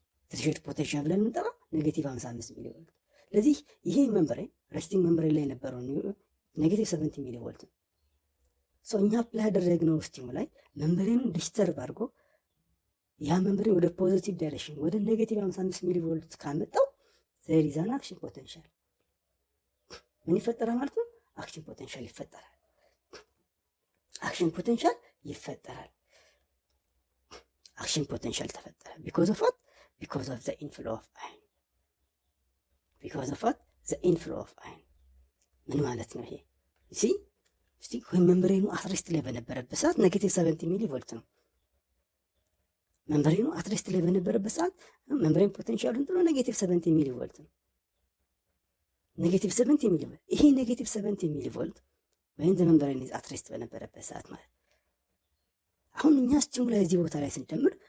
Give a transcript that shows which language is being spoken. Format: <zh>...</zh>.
<am>ትሬሽሆልድ ፖቴንሻል ብለን የምንጠራው ኔጌቲቭ 55 ሚሊ ቮልት። ስለዚህ ይሄ ሜምብሬን ሬስቲንግ ሜምብሬን ላይ የነበረው ኔጌቲቭ 70 ሚሊ ቮልት ነው። ሶ እኛ አፕላይ ያደረግነው ስቲሙላይ ሜምብሬኑን ዲስተርብ አድርጎ ያ ሜምብሬን ወደ ፖዚቲቭ ዳይሬክሽን ወደ ኔጌቲቭ 55 ሚሊ ቮልት ካመጣው</am> <en>there is an action potential</en> <am>ምን ይፈጠራል ማለት ነው? አክሽን ፖቴንሻል ይፈጠራል። አክሽን ፖቴንሻል ይፈጠራል። አክሽን ፖቴንሻል ተፈጠረ</am> <en>because of what? because of the inflow of ion because of what? the inflow of ion</en> <am>ምን ማለት ነው ይሄ? እስቲ ሜምብሬኑ አትሬስት ላይ በነበረበት ሰዓት ኔጌቲቭ 70 ሚሊ ቮልት ነው። ሜምብሬኑ አትሬስት ላይ በነበረበት ሰዓት ሜምብሬን ፖቴንሻሉ እንትሎ ኔጌቲቭ 70 ሚሊ ቮልት ነው። ኔጌቲቭ 70 ሚሊ ቮልት ይሄ ኔጌቲቭ 70 ሚሊ ቮልት ወይም ዘ ሜምብሬን ኢዝ አትሬስት በነበረበት ሰዓት ማለት። አሁን እኛ ስቲሙላይ እዚህ ቦታ ላይ ስንጨምር</am>